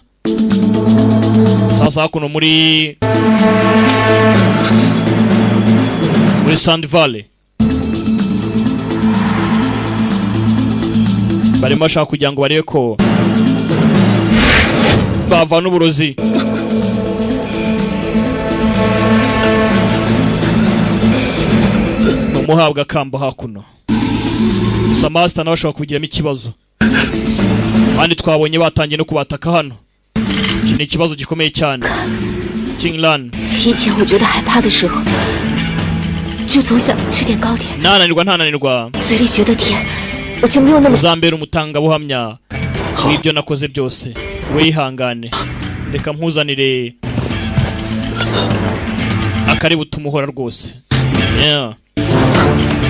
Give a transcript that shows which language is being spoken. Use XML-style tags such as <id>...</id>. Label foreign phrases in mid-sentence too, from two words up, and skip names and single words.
<rw>Sasa hakuno muri Sand Valley barimo bashaka kugira ngo barebe ko bavana uburozi umuhabwa kamba hakuno. Gusa master nawe ashobora kubigiramo ikibazo kandi twabonye batangiye no kubataka hano. Iki ni ikibazo gikomeye cyane.</rw> <zh>Qinglan 以前我觉得害怕的时候，就总想吃点糕点，</zh> <rw>ntananirwa</rw> <zh>嘴里觉得甜，我就没有那么</zh> <rw>uzambera umutangabuhamya w'ibyo nakoze byose. Wihangane, reka mpuzanire akari butumuhora rwose.</rw> <en>Yeah.</en>